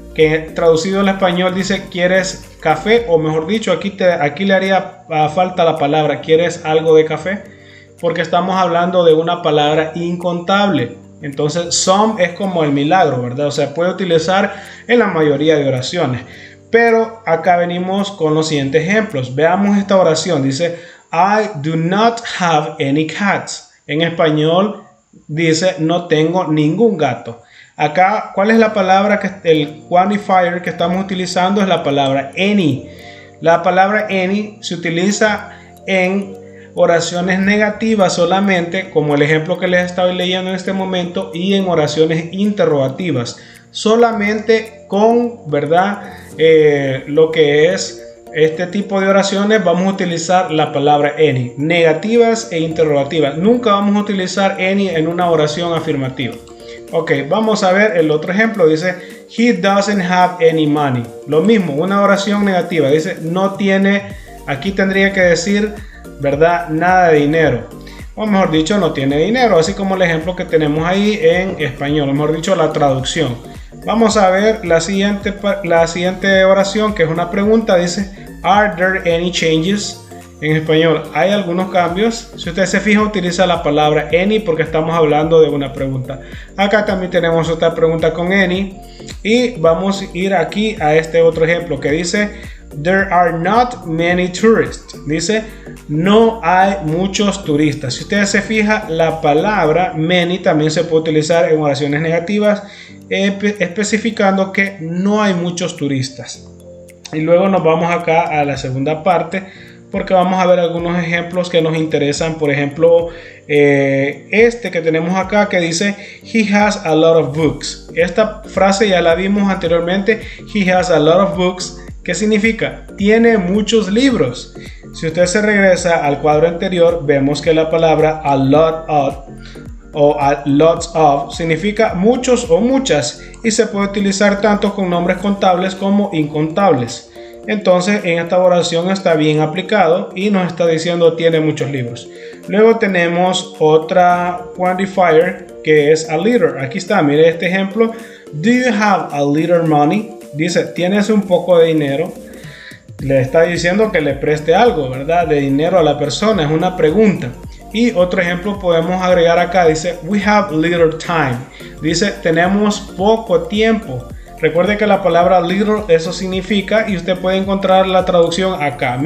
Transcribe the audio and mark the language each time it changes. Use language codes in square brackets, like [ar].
[es] Que traducido al español dice, ¿quieres café? O mejor dicho, aquí le haría falta la palabra, ¿quieres algo de café? Porque estamos hablando de una palabra incontable. Entonces, some es como el milagro, ¿verdad? O sea, puede utilizar en la mayoría de oraciones. Pero acá venimos con los siguientes ejemplos. Veamos esta oración. [en] Dice, I do not have any cats. [es] En español dice, no tengo ningún gato. Acá, ¿cuál es la palabra el quantifier que estamos utilizando? Es la palabra any. La palabra any se utiliza en oraciones negativas solamente, como el ejemplo que les estoy leyendo en este momento, y en oraciones interrogativas. Solamente con, ¿verdad? Lo que es este tipo de oraciones vamos a utilizar la palabra any. Negativas e interrogativas. Nunca vamos a utilizar any en una oración afirmativa. Ok, vamos a ver el otro ejemplo. [en] Dice, he doesn't have any money. [es] Lo mismo, una oración negativa. Dice, no tiene, aquí tendría que decir, ¿verdad? Nada de dinero. O mejor dicho, no tiene dinero. Así como el ejemplo que tenemos ahí en español. Mejor dicho, la traducción. Vamos a ver la siguiente oración, que es una pregunta. [en] Dice, are there any changes? [es] En español, ¿hay algunos cambios? Si usted se fija, utiliza la palabra any porque estamos hablando de una pregunta. Acá también tenemos otra pregunta con any. Y vamos a ir aquí a este otro ejemplo que dice, [en] there are not many tourists. [es] Dice, no hay muchos turistas. Si ustedes se fijan, la palabra many también se puede utilizar en oraciones negativas, especificando que no hay muchos turistas. Y luego nos vamos acá a la segunda parte, porque vamos a ver algunos ejemplos que nos interesan. Por ejemplo, este que tenemos acá que dice he has a lot of books. Esta frase ya la vimos anteriormente. He has a lot of books. ¿Qué significa? Tiene muchos libros. Si usted se regresa al cuadro anterior, vemos que la palabra a lot of o a lots of significa muchos o muchas y se puede utilizar tanto con nombres contables como incontables. Entonces en esta oración está bien aplicado y nos está diciendo tiene muchos libros. Luego tenemos otra quantifier que es a little. Aquí está, mire este ejemplo. [en] Do you have a little money? [es] Dice, ¿tienes un poco de dinero? Le está diciendo que le preste algo, ¿verdad? De dinero a la persona, es una pregunta. Y otro ejemplo podemos agregar acá, dice, we have little time. Dice, tenemos poco tiempo. Recuerde que la palabra little, eso significa, y usted puede encontrar la traducción acá.